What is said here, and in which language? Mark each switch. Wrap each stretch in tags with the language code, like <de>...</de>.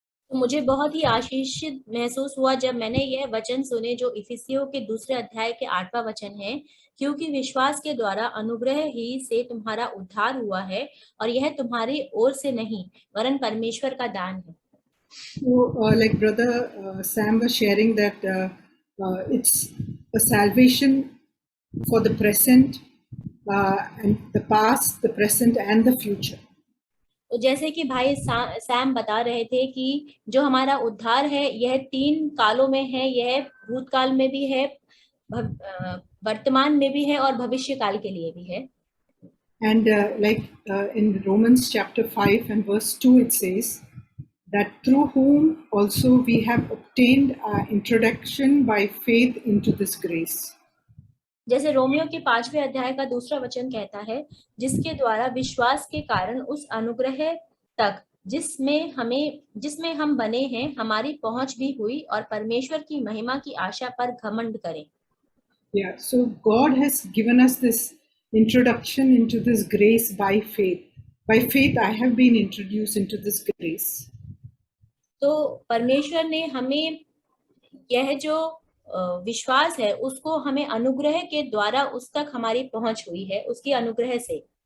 <hi>तो मुझे बहुत ही आशीषित महसूस हुआ जब मैंने यह वचन सुने जो इफिसियों के 2 अध्याय के 8वां वचन है, क्योंकि विश्वास के द्वारा अनुग्रह ही से तुम्हारा उद्धार हुआ है और यह तुम्हारी ओर से नहीं वरन परमेश्वर का दान है।</hi> <en>So, like brother Sam was sharing that it's a salvation for the present and the past, the present and the future.</en> <hi>तो जैसे कि भाई सैम बता रहे थे कि जो हमारा उद्धार है यह 3 कालों में है, यह भूतकाल में भी है, वर्तमान में भी है और भविष्य काल के लिए भी है।</hi> <en>And in Romans chapter 5 and verse 2 it says that through whom also we have obtained our introduction by faith into this grace.</en> <hi>जैसे रोमियो के 5वें अध्याय का 2 वचन कहता है, जिसके द्वारा विश्वास के कारण उस अनुग्रह तक जिसमें हम बने हैं हमारी पहुंच भी हुई और परमेश्वर की महिमा की आशा पर घमंड करें।</hi> <en>Yeah, so God has given us this introduction into this grace by faith. By faith, I have been introduced into this grace.</en> <hi>तो परमेश्वर ने हमें यह जो विश्वास है उसको हमें अनुग्रह के द्वारा उस तक हमारी पहुंच हुई है, उसकी अनुग्रह से.</hi>